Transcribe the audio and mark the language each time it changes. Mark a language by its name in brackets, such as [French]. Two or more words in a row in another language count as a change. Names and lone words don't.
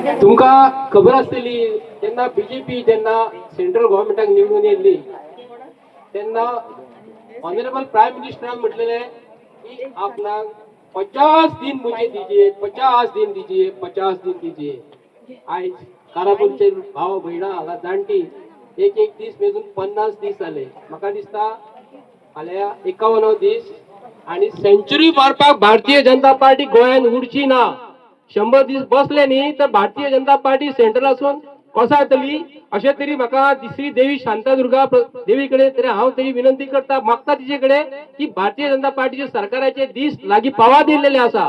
[Konkani] तुमका खबर असतली जेन्ना बीजेपी जेन्ना सेंट्रल गव्हर्नमेंटाक निवडून येयल्ली तेन्ना [English] honourable prime [Konkani] मिनिस्टरान म्हटलेले की आपणाक [Hindi] 50 दिन मुझे दीजिए, 50 दिन दीजिए, 50 दिन दीजिए. [Konkani] आज कारापूरचे भाव भयणा हांगा जाणटी एक एक दीस मेजून 50 दीस जाले. म्हाका दिसता फाल्यां 51 दीस आणि सेंचुरी मारपाक भारतीय जनता पार्टी गोंयान उरची ना. 100 दीस बसले न्ही तर भारतीय जनता पार्टी सेंट्रलासून कोसळटली अशें तरी म्हाका श्री देवी शांतादुर्गा देवी कडेन तरी हांव तरी विनंती करता मागता तिचे कडेन की भारतीय जनता पार्टीचे सरकाराचे दीस लागीं पावा दिल्लेले आसा.